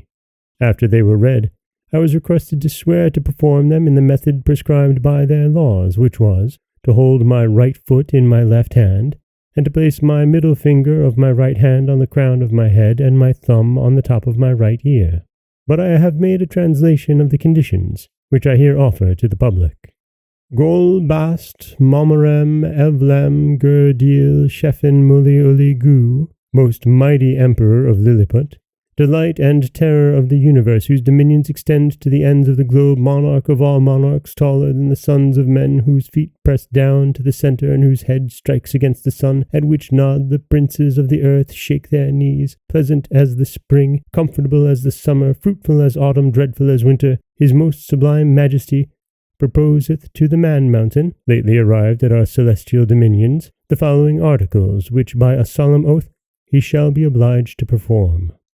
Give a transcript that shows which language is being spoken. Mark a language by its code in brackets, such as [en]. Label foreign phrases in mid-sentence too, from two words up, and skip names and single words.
[en] After they were read, I was requested to swear to perform them in the method prescribed by their laws, which was to hold my right foot in my left hand, and to place my middle finger of my right hand on the crown of my head and my thumb on the top of my right ear. But I have made a translation of the conditions, which I here offer to the public. Gol bast momerem evlem gurdil shefen muli uli gu, most mighty emperor of Lilliput, delight and terror of the universe, whose dominions extend to the ends of the globe, monarch of all monarchs, taller than the sons of men, whose feet press down to the center, and whose head strikes against the sun, at which nod the princes of the earth, shake their knees, pleasant as the spring, comfortable as the summer, fruitful as autumn, dreadful as winter, his most sublime majesty proposeth to the Man-Mountain, lately arrived at our celestial dominions, the following articles, which by a solemn oath he shall be obliged to perform.